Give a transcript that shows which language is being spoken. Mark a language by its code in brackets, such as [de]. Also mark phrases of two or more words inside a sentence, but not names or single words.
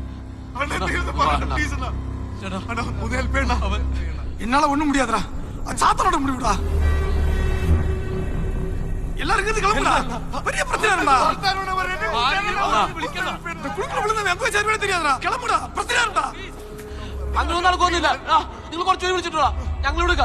[ml] ഒന്ന് ഹെൽപ്പ് ചെയ്യണ്ട. [ta] என்னால ஒண்ணும் முடியாதுடா. சாத்தனோட முடிவுடா. எல்லாரும் இருந்து கிளம்புடா. பெரிய பிரச்சனைடா. இந்த குழுக்குள்ள விழுந்தவன் எங்க போய் சேர்வே தெரியாதுடா. கிளம்புடா. பிரச்சனைடா. [ml] അങ്ങനൊന്നും നടക്കൊന്നുമില്ല. നിങ്ങൾ കുറച്ചുകൂടി വിളിച്ചിട്ടുള്ള ഞങ്ങൾ എടുക്കാം.